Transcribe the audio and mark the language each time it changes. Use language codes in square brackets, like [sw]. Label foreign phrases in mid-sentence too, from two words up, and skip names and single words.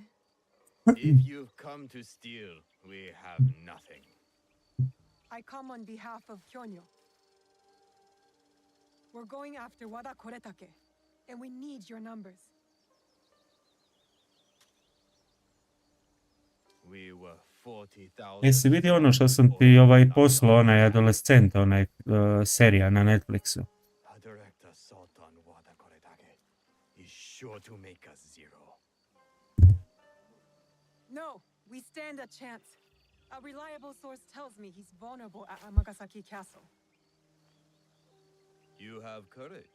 [en] If you've come to steal, we have nothing. I come on behalf of Kyonyo. We're going after Wada Koretake, and we need your numbers. We were 40,000. [hr] Jesi vidio ono što sam ti poslao, onaj adolescent, onaj serija na Netflixu? [en] A direct assault on Wada Koretake is sure to make us zero. No, we stand a chance. A reliable source tells me he's vulnerable at Amagasaki Castle. You have courage.